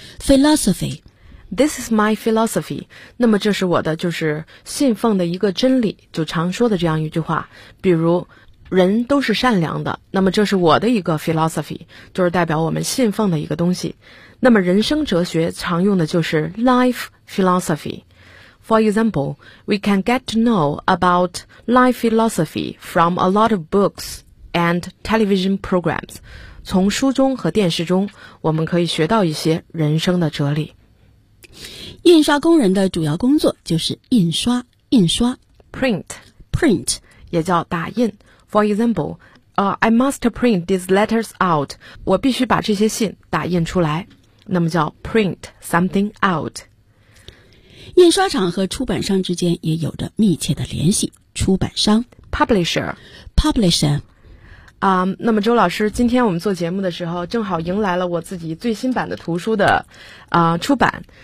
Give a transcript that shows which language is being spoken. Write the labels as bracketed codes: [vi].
[en] Philosophy This is my philosophy。 [zh] 那么这是我的就是信奉的一个真理，就常说的这样一句话，比如人都是善良的，那么这是我的一个 philosophy, 就是代表我们信奉的一个东西。那么人生哲学常用的就是 life philosophy. [en] For example, we can get to know about life philosophy from a lot of books and television programs. [zh] 从书中和电视中我们可以学到一些人生的哲理。印刷工人的主要工作就是印刷，印刷 [en] Print Print [zh] 也叫打印。 [en] For example, I must print these letters out. [zh] 我必须把这些信打印出来。那么叫 print something out。印刷厂和出版商之间也有着密切的联系。出版商 [en] publisher, publisher。 [zh] 那么周老师，今天我们做节目的时候，正好迎来了我自己最新版的图书的出版。